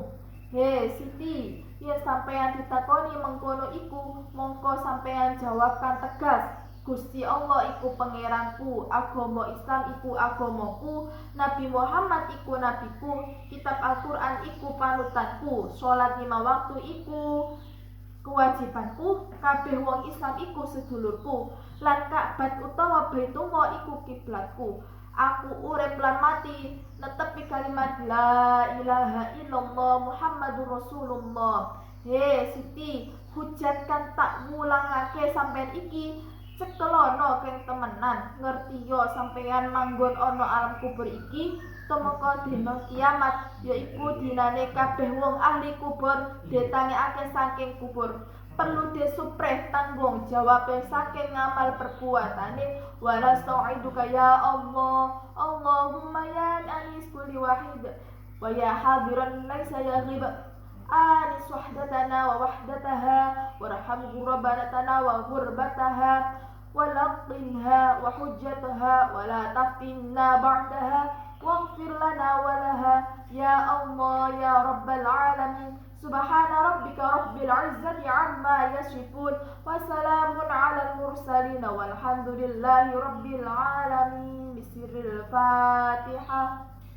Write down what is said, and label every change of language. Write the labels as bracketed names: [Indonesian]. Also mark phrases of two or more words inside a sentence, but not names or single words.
[Javanese] He Siti, yen sampeyan ditakoni mengkono iku, mongko sampeyan jawabkan tegas, Gusti Allah iku pangeranku, agama Islam iku agamaku, Nabi Muhammad iku nabiku, kitab Al-Qur'an iku panutanku, salat 5 waktu iku kewajibanku, kabeh wong Islam iku sedulurku, lan Ka'bah utawa Baitullah iku kiblatku. Aku urip lan mati netepi kalimat [Arabic] لا إله إلا الله محمد رسول الله. [Javanese] He Siti, hujatkan tak ngulangake sampean iki, cekelono keng temenan, ngertiyo sampeyan manggon ana alam kubur iki, tumeka dina kiamat, yaiku dinane kabeh wong ahli kubur ditanyakake saking kubur. Perlu disupreh tanggung jawabe saking ngamal perbuatane. [Arabic] ولا أستودعك يا الله اللهم يا أنيس كل وحيد ويا حاضرا ليس يغيب آنس وحدتنا ووحدتها وارحم غربتنا وغربتها ولقنها حجتها ولا تفتنا بعدها واغفر لنا ولها يا الله يا رب العالمين. سبحان ربك رب العزة عما يصفون وسلام على المرسلين والحمد لله رب العالمين. بسم الله الرحمن الرحيم. Fatihah.